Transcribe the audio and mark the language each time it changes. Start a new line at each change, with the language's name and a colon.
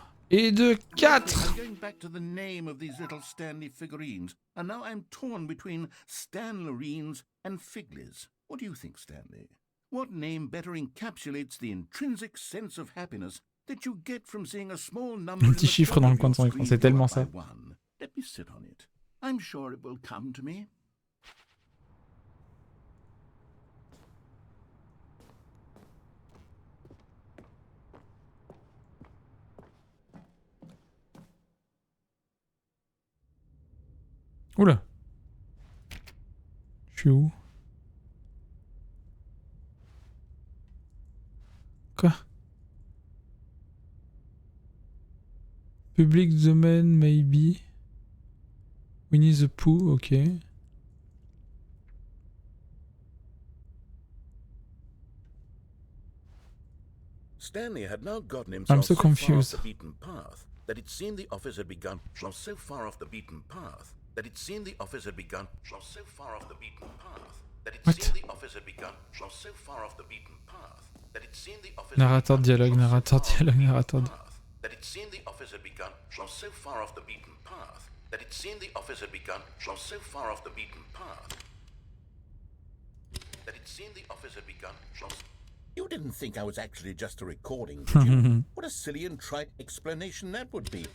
French: Et de 4.
English: I'm going back to the name of these little Stanley figurines, and now I'm torn between Stanlerines and Figlies. What do you think, Stanley? What name better encapsulates the intrinsic sense of happiness that you get from seeing a small number
French: Un petit chiffre dans le coin de son écran, c'est tellement ça.
English: Let me sit on it. I'm sure it will come to me. Oula.
French: Je suis où? Quoi?
English: Public domain, maybe. Winnie the Pooh, ok. Stanley had now gotten himself I'm so confused. far off the beaten path that it seemed the office had begun. So far off the beaten path that it seemed the office had begun. So far off the beaten path that it seemed the office had begun. So far off the beaten path that it seemed the office.
French: Narrateur dialogue, narrateur dialogue, narrateur.
English: That it seemed the office had begun. So far off the beaten path that it seemed the office had begun. So far off the beaten path that it seemed the office had begun. You didn't think I was actually just a recording, did you? What a silly and trite explanation that would be.